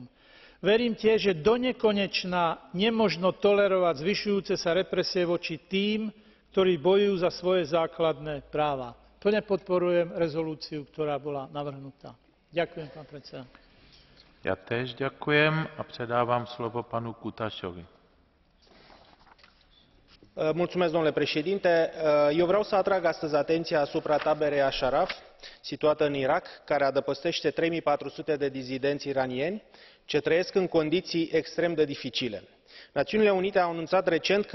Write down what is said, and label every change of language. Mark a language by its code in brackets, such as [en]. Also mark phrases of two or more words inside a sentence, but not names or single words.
[sk] Verím tiež, že donekonečna nemožno tolerovať zvyšujúce sa represie voči tým, ktorí bojujú za svoje základné práva. Plne podporujem rezolúciu, ktorá bola navrhnutá. Ďakujem, pán predseda. [cs] Ja též ďakujem a předávám slovo panu Kutașovi. [ro] Mulțumesc, domnule președinte. Eu vreau să atrag astăzi atenția asupra taberei Ashraf, situată în Irak, care adăpostește 3400 de dizidenți iranieni ce trăiesc în condiții extrem de dificile. Națiunile Unite au anunțat recent că